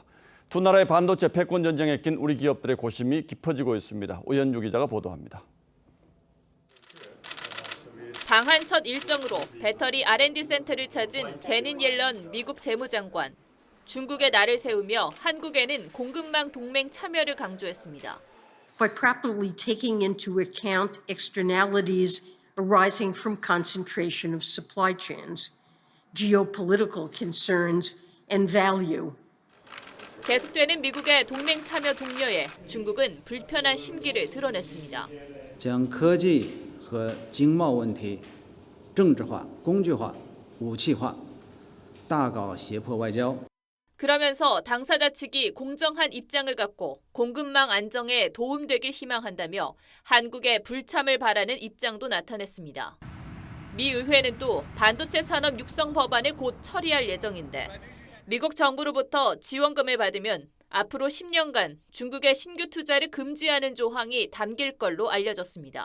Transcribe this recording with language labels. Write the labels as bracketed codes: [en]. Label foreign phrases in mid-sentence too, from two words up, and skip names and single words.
[ko] 두 나라의 반도체 패권 전쟁에 낀 우리 기업들의 고심이 깊어지고 있습니다. 오현주 기자가 보도합니다. 방한 첫 일정으로 배터리 R&D 센터를 찾은 제닛 옐런 미국 재무장관. 중국의 날을 세우며 한국에는 공급망 동맹 참여를 강조했습니다. [en] By properly taking into account externalities arising from concentration of supply chains, geopolitical concerns, and value. [ko] 계속되는 미국의 동맹 참여 독려에 중국은 불편한 심기를 드러냈습니다. [zh] 将科技和经贸问题政治化、工具化、武器化，大搞胁迫外交。 [ko] 그러면서 당사자 측이 공정한 입장을 갖고 공급망 안정에 도움되길 희망한다며 한국의 불참을 바라는 입장도 나타냈습니다. 미 의회는 또 반도체 산업 육성 법안을 곧 처리할 예정인데 미국 정부로부터 지원금을 받으면 앞으로 10년간 중국의 신규 투자를 금지하는 조항이 담길 걸로 알려졌습니다.